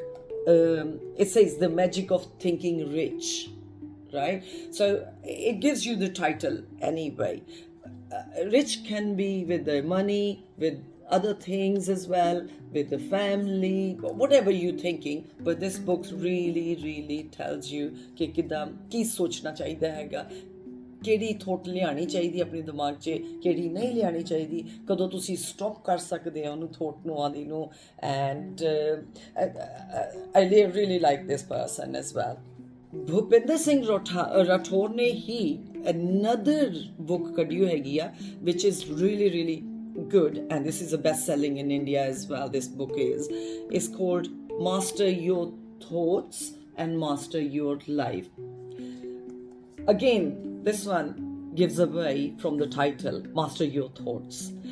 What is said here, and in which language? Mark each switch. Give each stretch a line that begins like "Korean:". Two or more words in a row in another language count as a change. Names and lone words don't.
English: It says the magic of thinking rich, right? So it gives you the title anyway. Rich can be with the money, with other things as well, with the family, whatever you're thinking. But this book really tells you
Punjabi: ਕਿ ਕਿਦਾਂ ਕੀ ਸੋਚਣਾ ਚਾਹੀਦਾ ਹੈਗਾ, ਕਿਹੜੀ ਥੋਟ ਲਿਆਉਣੀ ਚਾਹੀਦੀ ਆਪਣੇ ਦਿਮਾਗ 'ਚ, ਕਿਹੜੀ ਨਹੀਂ ਲਿਆਉਣੀ ਚਾਹੀਦੀ, ਕਦੋਂ ਤੁਸੀਂ ਸਟਾਪ ਕਰ ਸਕਦੇ ਹੋ ਉਹਨੂੰ ਥੋਟ ਨੂੰ ਆਉਂਦੀ ਨੂੰ.
English: ਐਂਡ I really like this person as well.
Punjabi: Bhupinder Singh Rathore ਨੇ ਹੀ
English: another book
Punjabi: ਕੱਢੀ ਹੈਗੀ ਆ,
English: which is really good, and this is a best-selling in India as well. This book is called Master Your Thoughts and Master Your Life. Again, this one gives away from the title, Master Your Thoughts.